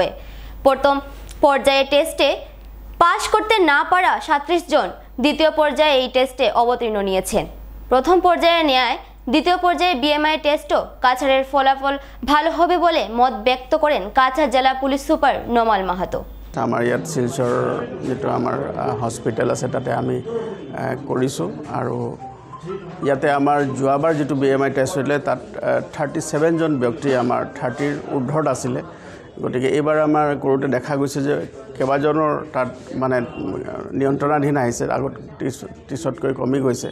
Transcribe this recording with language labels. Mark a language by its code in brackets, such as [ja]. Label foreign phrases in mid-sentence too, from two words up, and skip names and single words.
[bn] প্রথম পর্যায়ে টেস্টে পাশ করতে না পারা 37 জন দ্বিতীয় পর্যায়ে এই টেস্টে অবতীর্ণ নিয়েছেন। প্রথম পর্যায়ে ন্যায় দ্বিতীয় পর্যায়ে [en] BMI testও [bn] কাছাড়ের ফলাফল ভালো হবে বলে মত ব্যক্ত করেন কাছাড় জেলা পুলিশ সুপার নমাল মাহাতো। [as] আমাৰ ইয়াত শিলচৰ যেটো আমাৰ হস্পিটেল আছে তাতে আমি কৰিছোঁ আৰু ইয়াতে আমাৰ যোৱাবাৰ যেটো [en] BMI test [as] হৈছিলে তাত 37 জন ব্যক্তি আমাৰ 30ৰ ঊৰ্ধত আছিলে। গতিকে এইবাৰ আমাৰ কৰোঁতে দেখা গৈছে যে কেইবাজনৰ তাত মানে নিয়ন্ত্ৰণাধীন আহিছে, আগত 30তকৈ কমি গৈছে।